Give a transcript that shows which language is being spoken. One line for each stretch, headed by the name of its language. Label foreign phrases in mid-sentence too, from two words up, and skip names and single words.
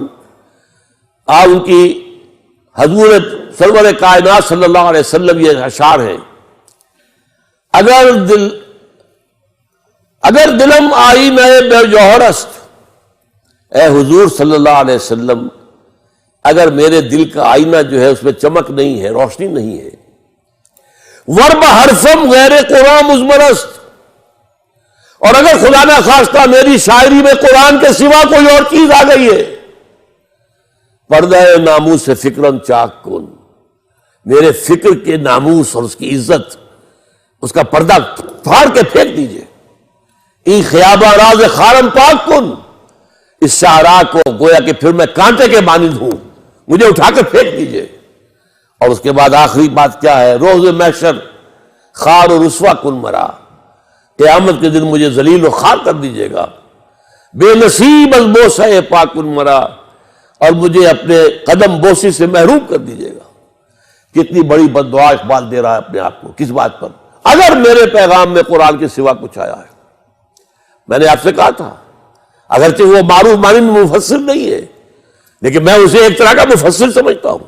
Urdu: ان کی حضور سرور کائنات
Arabic: صلی اللہ علیہ وسلم
Urdu: یہ اشعار ہیں:
Persian: اگر دلم آئینہ بے جوہر است.
Urdu: اے حضور
Arabic: صلی اللہ علیہ وسلم،
Urdu: اگر میرے دل کا آئینہ جو ہے اس میں چمک نہیں ہے، روشنی نہیں ہے.
Persian: ورب حرفم غیر قرآن مضمر است.
Urdu: اور اگر خدا نہ خواستہ میری شاعری میں قرآن کے سوا کوئی اور چیز آ گئی ہے،
Persian: پردہ ناموس سے فکرن چاک کن.
Urdu: میرے فکر کے ناموس اور اس کی عزت، اس کا پردہ پھاڑ کے پھینک دیجئے.
Persian: ای خیابہ راز خارم پاک کن.
Urdu: اس شاہراہ کو گویا کہ پھر میں کانٹے کے مانند ہوں، مجھے اٹھا کر پھینک دیجئے. اور اس کے بعد آخری بات کیا ہے؟
Persian: روز محشر خار و رسوا کن مرا.
Urdu: قیامت کے دن مجھے ذلیل و خوار کر دیجیے گا.
Persian: بے نصیب از بوسہ پاک کن مرا.
Urdu: اور مجھے اپنے قدم بوسی سے محروم کر دیجیے گا. کتنی بڑی بد دعا اقبال دے رہا ہے اپنے آپ کو. کس بات پر؟ اگر میرے پیغام میں قرآن کے سوا کچھ آیا ہے. میں نے آپ سے کہا تھا اگرچہ وہ معروف مانند مفسر نہیں ہے، لیکن میں اسے ایک طرح کا مفسر سمجھتا ہوں.